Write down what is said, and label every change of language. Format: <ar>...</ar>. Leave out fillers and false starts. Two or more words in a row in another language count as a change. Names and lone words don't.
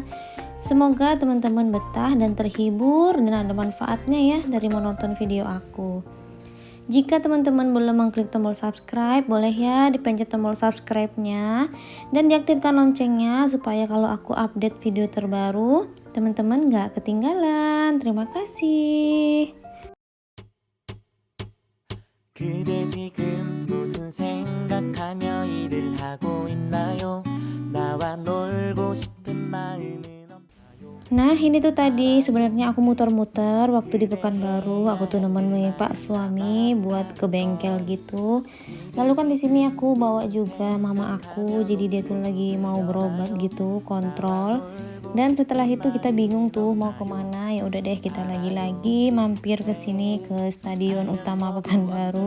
<id>Semoga teman-teman betah dan terhibur dan ada manfaatnya ya dari menonton video aku. Jika teman-teman belum mengklik tombol subscribe, boleh ya dipencet tombol subscribe-nya dan diaktifkan loncengnya supaya kalau aku update video terbaru, teman-teman gak ketinggalan. Terima kasih.</id> <ko>그대 지금 무슨 생각하며 일을 하고 있나요? 나와 놀고 싶은 마음은 없나요?</ko> <id>Nah ini tuh tadi sebenarnya aku muter-muter waktu di Pekanbaru, aku tuh nemenin Pak suami buat ke bengkel gitu. Lalu kan di sini aku bawa juga mama aku, jadi dia tuh lagi mau berobat gitu, kontrol. Dan setelah itu kita bingung tuh mau kemana, ya udah deh kita lagi-lagi mampir ke sini ke Stadion Utama Pekanbaru.</id>